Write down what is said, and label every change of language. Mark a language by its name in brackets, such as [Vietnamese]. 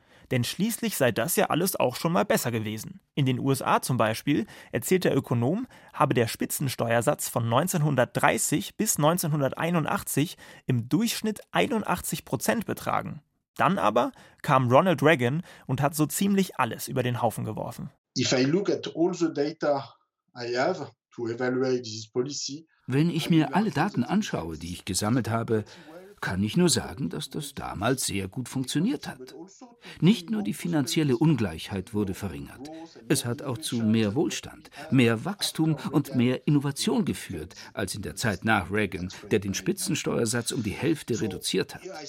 [German] Denn schließlich sei das ja alles auch schon mal besser gewesen. In den USA zum Beispiel, erzählt der Ökonom, habe der Spitzensteuersatz von 1930 bis 1981 im Durchschnitt 81% betragen. Dann aber kam Ronald Reagan und hat so ziemlich alles über den Haufen geworfen. [English] If I look at all the data I have to evaluate this policy, [German] wenn ich mir alle Daten anschaue, die ich gesammelt habe, kann ich nur sagen, dass das damals sehr gut funktioniert hat. Nicht nur die finanzielle Ungleichheit wurde verringert, es hat auch zu mehr Wohlstand, mehr Wachstum und mehr Innovation geführt, als in der Zeit nach Reagan, der den Spitzensteuersatz um die Hälfte reduziert hat.